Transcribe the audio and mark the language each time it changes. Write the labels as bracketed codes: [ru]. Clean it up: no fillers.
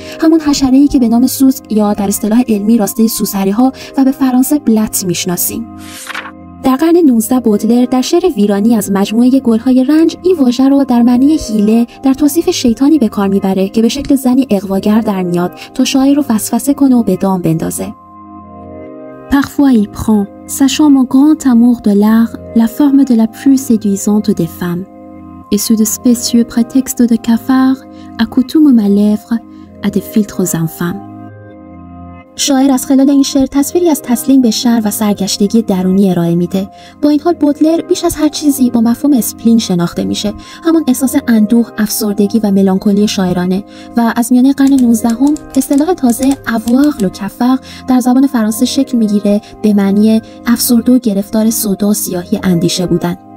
[fa] همون حشره‌ای که به نام سوسک یا در اصطلاح علمی راسته سوسری‌ها و به فرانسه بلت میشناسیم. در قرن 19 بودلر در شعر ویرانی از مجموعه گل‌های رنج این واژه رو در معنی حیله در توصیف شیطانی به کار میبره که به شکل زنی اغواگر در میاد تا شاعر رو فسفسه کنه و به دام بندازه. [fr] Parfois il prend, sachant mon grand amour de l'art, la forme de la plus séduisante des femmes. Et sous de spécieux prétextes de cafard, accoutume ma lèvre à des filtres infâmes. [fa] شاعر از خلال این شعر تصویری از تسلیم به شر و سرگشتگی درونی ارائه میده. با این حال بودلر بیش از هر چیزی با مفهوم اسپلین شناخته میشه، همون احساس اندوه، افسردگی و ملانکولی شاعرانه، و از میانه قرن 19 اصطلاح تازه [fr] avoir le cafard [fa] در زبان فرانسه شکل میگیره به معنی افسرده و گرفتار سودا و سیاهی اندیشه بودن.